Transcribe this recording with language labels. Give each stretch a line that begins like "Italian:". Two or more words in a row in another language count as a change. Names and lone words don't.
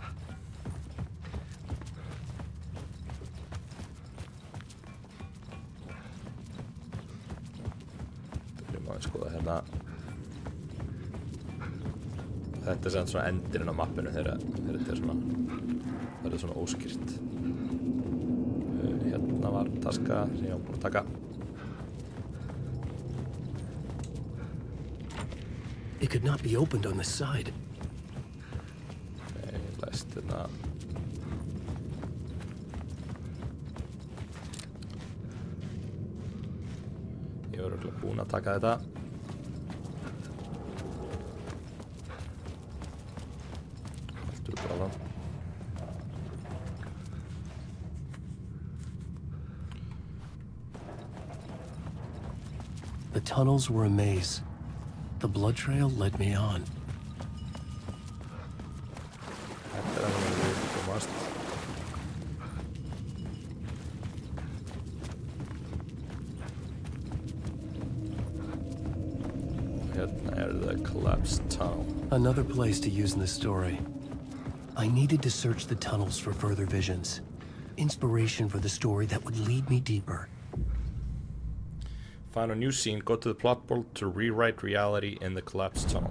Icelandic: Byrjum að skoða hérna. Þetta er svona endurinn á mappinu þegar þetta er svona, það er svona óskýrt. Hérna var taska sem ég var búinn að taka.
English: It could not be opened on the side.
Icelandic: Ég læst hérna. Ég var örugglega búinn að taka þetta. Allt út á það.
English: The tunnels were a maze. The blood trail led me on.
Icelandic: Þetta er alveg við komast. Hérna er
English: the collapsed tunnel. Another place to use in the story. I needed to search the tunnels for further visions. Inspiration for the story that would lead me deeper. Find a new scene, go to the plot board to rewrite reality in the collapsed tunnel.